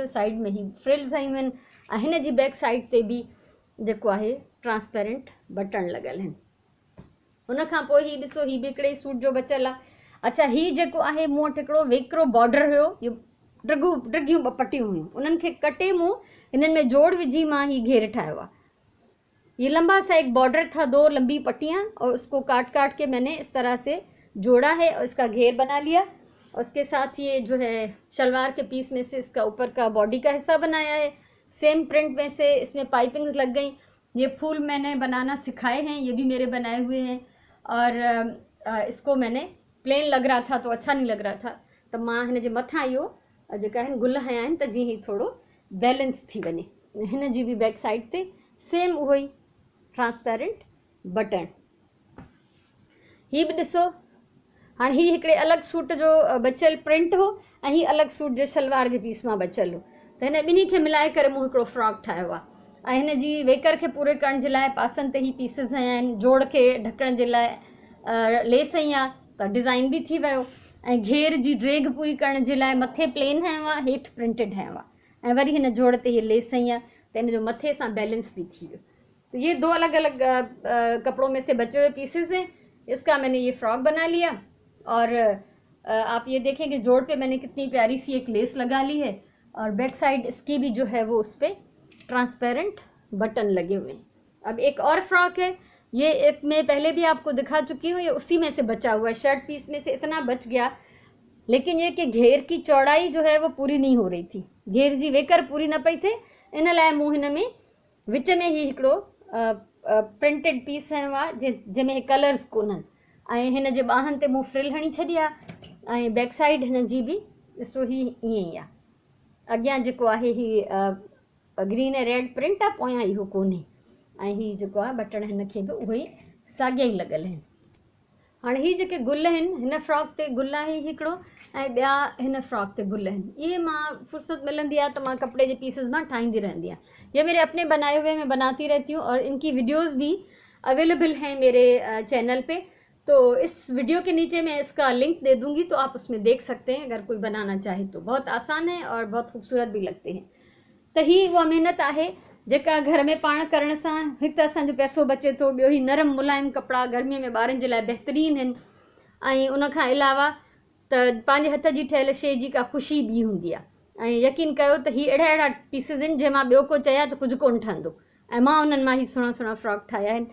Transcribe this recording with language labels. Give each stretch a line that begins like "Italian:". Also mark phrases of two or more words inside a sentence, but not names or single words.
Sindhi: साइड में ही फ्रिल्स आयूं आहिनि ऐं हिन जी बैक साइड ते बि जेको आहे ट्रांसपेरेंट बटण लॻल आहिनि। उन खां पोइ हीउ ॾिसो, हीउ बि हिकिड़े सूट जो बचियलु आहे। अच्छा, हीउ जेको आहे मूं वटि हिकिड़ो वेकिरो बॉर्डर हुयो, इहो ड्रिगियूं ॿ पटियूं हुयूं, उन्हनि खे कटे मूं हिननि में जोड़ विझी मां हीउ घेर ठाहियो आहे।
Hindi: ये लंबा सा एक बॉर्डर था, 2 लंबी पट्टियाँ, और उसको काट काट के मैंने इस तरह से जोड़ा है और इसका घेर बना लिया। और उसके साथ ये जो है शलवार के पीस में से इसका ऊपर का बॉडी का हिस्सा बनाया है। सेम प्रिंट में से इसमें पाइपिंग्स लग गई। ये फूल मैंने बनाना सिखाए हैं, ये भी मेरे बनाए हुए हैं। और इसको मैंने प्लेन लग रहा था
Sindhi: तो अच्छा नहीं लग रहा था, तो मां हिन जे मथां इहो जेका आहिनि गुल हया आहिनि, त जीअं ही थोरो बैलेंस थी वञे। हिन जी बि बैक साइड ते सेम उहो ई ट्रांसपेरेंट बटन। ही बि ॾिसो, हाणे ही हिकिड़े अलॻि सूट जो बचियल प्रिंट हो ऐं ही अलॻि सूट जे शलवार जे पीस मां बचियल हो, त हिन ॿिन्ही खे मिलाए करे मूं हिकिड़ो फ्रॉक ठाहियो आहे। ऐं हिन जी वेकर खे पूरे करण जे लाइ पासनि ते ही पीसिस हया आहिनि, जोड़ खे ढकण जे लाइ लेस हई आहे, त डिज़ाइन बि थी वियो। ऐं घेर जी ड्रेग पूरी करण जे लाइ मथे प्लेन हयो आहे, हेठि प्रिंटेड हयो आहे, ऐं वरी हिन जोड़ ते हीअ लेस हई आहे, त हिन जो मथे सां बैलेंस भी थी वियो।
Hindi: तो ये 2 अलग अलग कपड़ों में से बचे हुए पीसेस हैं। इसका मैंने ये फ्रॉक बना लिया। और आप ये देखें कि जोड़ पे मैंने कितनी प्यारी सी एक लेस लगा ली है, और बैक साइड इसकी भी जो है वो उस पर ट्रांसपेरेंट बटन लगे हुए हैं। अब एक और फ्रॉक है, ये एक मैं पहले भी आपको दिखा चुकी हूँ, ये उसी में से बचा हुआ है। शर्ट पीस में से इतना बच गया, लेकिन ये कि घेर की चौड़ाई जो है वो पूरी नहीं हो रही थी,
Sindhi: घेर जी वेकर पूरी न पई थे। इन लाइ मूं हिन में विच में ही हिकिड़ो प्रिंटेड पीस हयो आहे जंहिंमें कलर्स कोन्हनि, ऐं हिन जे ॿाहनि ते मूं फ्रिल हणी छॾी आहे। ऐं बैक साइड हिन जी बि ॾिसो ही ईअं ई आहे। अॻियां जेको आहे ही ग्रीन ऐं रेड प्रिंट आहे, पोयां इहो कोन्हे। ऐं ही जेको आहे बटण हिन खे बि उहो ई साॻिया ई लॻल आहिनि। हाणे ही जेके गुल आहिनि, हिन फ्रॉक ते गुल आहे हिकिड़ो, ऐं ॿिया हिन फ्रॉक ते गुल आहिनि। ये मां फुर्सत मिलंदी आहे त मां कपिड़े जे पीसेस मां ठाहींदी रहंदी आहियां।
Hindi: ये मेरे अपने बनाए हुए मैं बनाती रहती हूँ, और इनकी वीडियोस भी अवेलेबल हैं मेरे चैनल पे। तो इस वीडियो के नीचे मैं इसका लिंक दे दूँगी, तो आप उसमें देख सकते हैं अगर कोई बनाना चाहे तो। बहुत आसान है और बहुत खूबसूरत भी लगते हैं।
Sindhi: तो ही उहा महिनत आहे जेका घर में पाण करण सां हिकु त असांजो पैसो बचे थो, ॿियो ही नरम मुलायम कपिड़ा गर्मीअ में ॿारनि जे लाइ बहितरीनु आहिनि। ऐं उन खां अलावा त पंहिंजे हथ जी ठहियल शइ जी का ख़ुशी ॿी हूंदी आहे। ऐं यकीन कयो त ही अहिड़ा अहिड़ा पीसिस आहिनि जंहिं मां ॿियो को चया त कुझु कोन ठहंदो, ऐं मां उन्हनि मां ही सुहिणा सुहिणा फ्रॉक ठाहिया आहिनि।